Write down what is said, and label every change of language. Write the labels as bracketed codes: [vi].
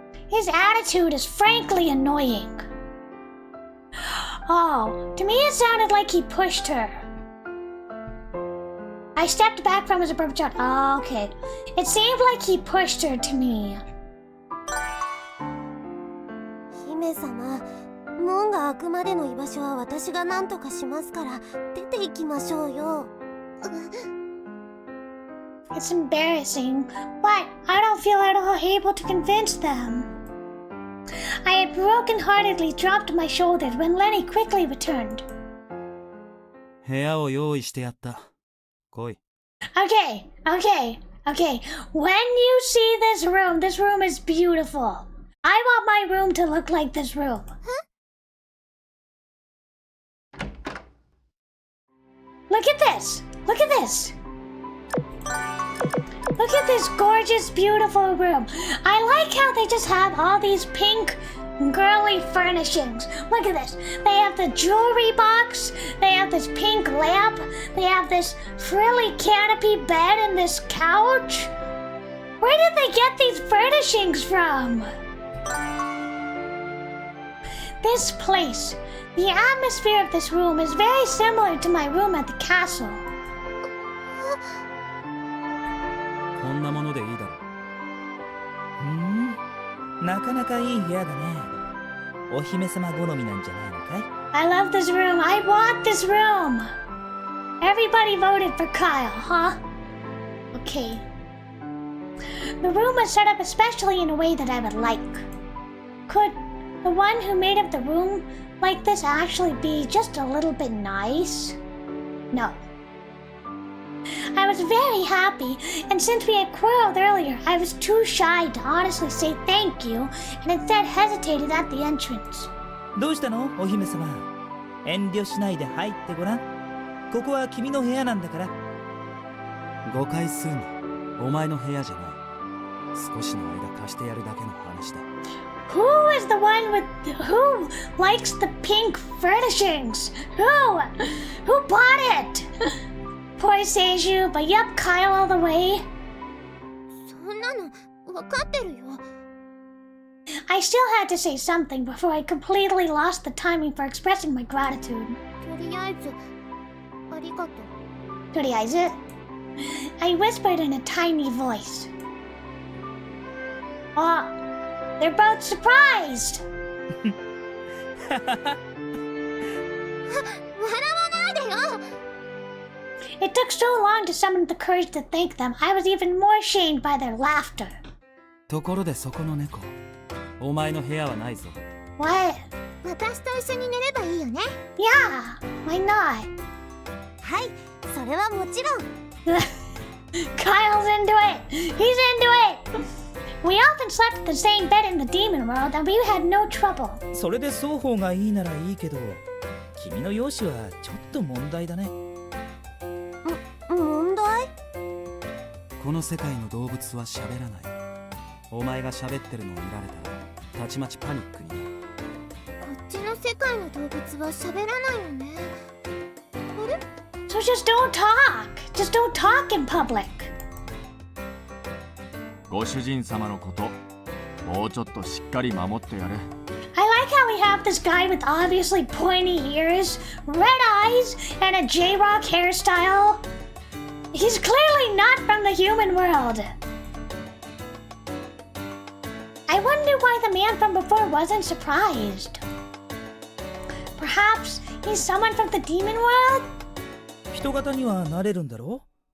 [en] His attitude is frankly annoying. Oh, to me it sounded like he pushed her. I stepped back from his approach. Oh, okay. It seemed like he pushed her to me. [ja] 姫様、門が開くまでの居場所は私が何とかしますから出て行きましょうよ。 [en] It's embarrassing, but I don't feel at all able to convince them. I had broken-heartedly dropped my shoulders when Lenny quickly returned. [ja] 部屋を用意してやった。来い。 [en] Okay. When you see this room is beautiful. I want my room to look like this room. Huh? Look at this. Look at this gorgeous, beautiful room. I like how they just have all these pink, girly furnishings. Look at this. They have the jewelry box. They have this pink lamp. They have this frilly canopy bed and this couch. Where did they get these furnishings from? This place. The atmosphere of this room is very similar to my room at the castle. [ja] こんなものでいいだろう。なかなかいい部屋だね。お姫様好みなんじゃないのかい？ [en] I love this room. I want this room. Everybody voted for Kyle, huh? Okay. The room was set up especially in a way that I would like. Could the one who made up the room like this actually be just a little bit nice? No. I was very happy, and since we had quarreled earlier, I was too shy to honestly say thank you, and instead hesitated at the entrance. [ja] どうしたの、お姫様？遠慮しないで入ってごらん。ここは君の部屋なんだから。誤解するな。お前の部屋じゃない。少しの間貸してやるだけの話だ。 [en] Who is the one who likes the pink furnishings? Who bought it? Poor Seiju, but yup, Kyle all the way. [ja] そんなの分かってるよ。 [en] I still had to say something before I completely lost the timing for expressing my gratitude. [ja] とりあえずありがとう。とりあえず [en] I whispered in a tiny voice. Oh, they're both surprised. [ja] 笑わないでよ。 [en] It took so long to summon the courage to thank them, I was even more shamed by their laughter. [ja] ところでそこの猫、お前の部屋はないぞ。 [en] What? [ja] 私と一緒に寝ればいいよね。 [en] Yeah, why not? [ja] はい、それはもちろん。 [en] Kyle's into it. He's into it. We often slept in the same bed in the demon world, and we had no trouble. [ja] それで双方がいいならいいけど、君の容姿はちょっと問題だね。問題？この世界の動物は喋らない。お前が喋ってるのを見られたらたちまちパニックになる。こっちの世界の動物は喋らないよね。あれ？ [en] So just don't talk. Just don't talk in public. [ja] ご主人様のこと、もうちょっとしっかり守ってやれ。 [en] I like how we have this guy with obviously pointy ears, red eyes, and a J-Rock hairstyle. He's clearly not from the human world. I wonder why the man from before wasn't surprised. Perhaps he's someone from the demon world? [ja] 人型にはなれるんだろう？